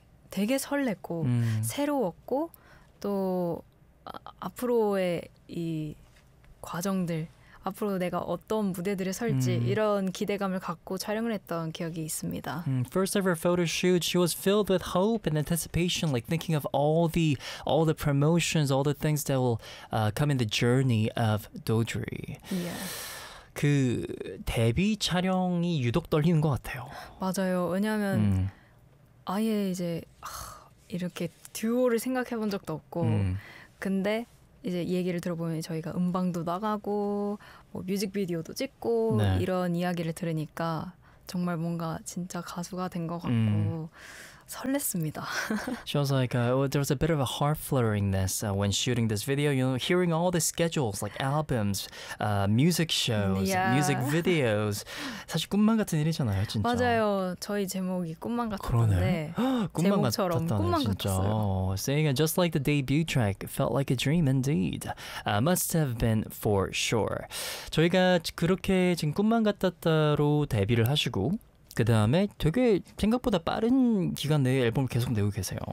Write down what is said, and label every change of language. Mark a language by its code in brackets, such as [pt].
[ko] 되게 설렜고 새로웠고 또 앞으로의 이 과정들 앞으로 내가 어떤 무대들을 설지 이런 기대감을 갖고 촬영을 했던 기억이 있습니다. [en] First ever photo shoot, she was filled with hope and anticipation, like thinking of all the promotions, all the things that will come in the journey of Dodry. Yeah. [ko] 그 데뷔 촬영이 유독 떨리는 것 같아요. 맞아요. 왜냐하면 아예 이제 이렇게 듀오를 생각해 본 적도 없고 근데 이제 얘기를 들어보면 저희가 음방도 나가고 뭐 뮤직비디오도 찍고 네. 이런 이야기를 들으니까 정말 뭔가 진짜 가수가 된 것 같고 설렜습니다. [en] She was like, there was a bit of a heart flutteringness when shooting this video. You know, hearing all the schedules, like albums, music shows, yeah. music videos. [ko] 사실 꿈만 같은 일이잖아요, 진짜. 맞아요. 저희 제목이 꿈만 같았는데. 꿈만 제목처럼 같았다네, 꿈만 진짜. 같았어요. [en] Saying just like the debut track, felt like a dream indeed. Must have been for sure. [ko] 저희가 그렇게 지금 꿈만 같았다로 데뷔를 하시고 그 다음에 되게 생각보다 빠른 기간 내에 앨범을 계속 내고 계세요.